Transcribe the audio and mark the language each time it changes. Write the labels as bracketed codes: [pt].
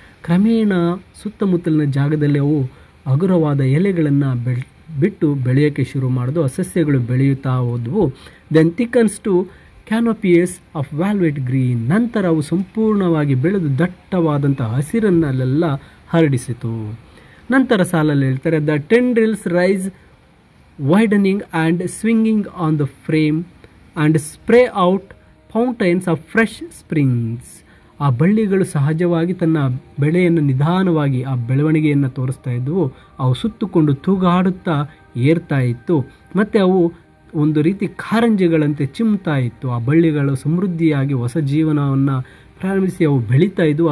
[kn] ಕ್ರಮೇಣ ಸುತ್ತಮುತ್ತಲಿನ ಜಾಗದಲ್ಲಿ ಅವು ಹಗುರವಾದ ಎಲೆಗಳನ್ನು ಬಿಟ್ಟು ಬೆಳೆಯೋಕ್ಕೆ ಶುರು ಮಾಡಿದು. ಆ ಸಸ್ಯಗಳು ಬೆಳೆಯುತ್ತಾ ಹೋದವು. [en] Then thickens to canopies of velvet green. [kn] ನಂತರ ಅವು ಸಂಪೂರ್ಣವಾಗಿ ಬೆಳೆದು ದಟ್ಟವಾದಂಥ ಹಸಿರನ್ನೆಲ್ಲ ಹರಡಿಸಿತು. ನಂತರ ಸಾಲಲ್ಲಿ ಹೇಳ್ತಾರೆ, [en] The tendrils rise widening and swinging on the frame and spray out fountains of fresh springs. [kn] ಆ ಬಳ್ಳಿಗಳು ಸಹಜವಾಗಿ ತನ್ನ ಬೆಳೆಯನ್ನು ನಿಧಾನವಾಗಿ ಆ ಬೆಳವಣಿಗೆಯನ್ನು ತೋರಿಸ್ತಾ ಇದ್ದವು. ಅವು ಸುತ್ತುಕೊಂಡು ತೂಗಾಡುತ್ತಾ ಏರ್ತಾ ಇತ್ತು. ಮತ್ತು ಅವು ಒಂದು ರೀತಿ ಕಾರಂಜಿಗಳಂತೆ ಚಿಮ್ತಾ ಇತ್ತು. ಆ ಬಳ್ಳಿಗಳು ಸಮೃದ್ಧಿಯಾಗಿ ಹೊಸ ಜೀವನವನ್ನು ಪ್ರಾರಂಭಿಸಿ ಅವು ಬೆಳೀತಾ ಇದ್ದವು.